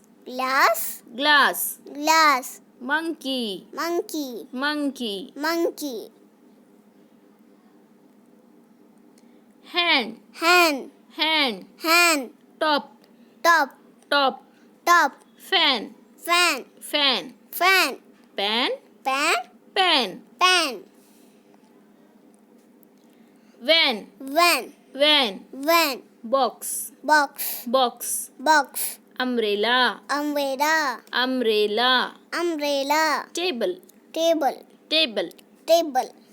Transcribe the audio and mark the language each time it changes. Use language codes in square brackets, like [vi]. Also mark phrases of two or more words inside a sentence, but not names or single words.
[en] glass, glass. glass, Monkey, monkey, monkey. monkey, Hand, hand, hand. hand, Top, top, top. top, Fan, fan, fan. fan, Pan, pan, pen. pan, Van, van, van. van, Box, box, box. box, Umbrella, umbrella, umbrella. umbrella, Table, table, table. table,